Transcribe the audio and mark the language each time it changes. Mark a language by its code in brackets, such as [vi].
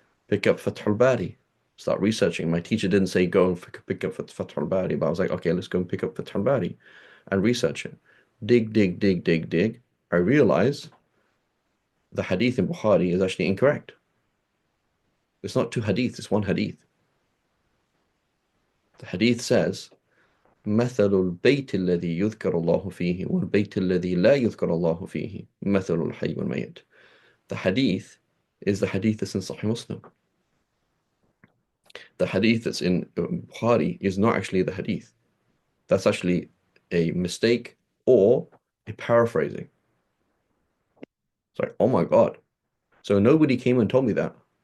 [en] Pick up Fath al-Bari, start researching. My teacher didn't say go and pick up Fath al-Bari, but I was like, okay, let's go and pick up Fath al-Bari and research it. Dig, dig, dig, dig, dig. I realize the hadith in Bukhari is actually incorrect. It's not two hadiths, it's one hadith. The hadith says, [ar] مثل البيت الذي يذكر الله فيه والبيت الذي لا يذكر الله فيه مثل الحي والميت. [en] The hadith is the hadith that's in Sahih Muslim. The hadith that's in Bukhari is not actually the hadith. That's actually a mistake or a paraphrasing. It's like, oh my God. So nobody came and told me that.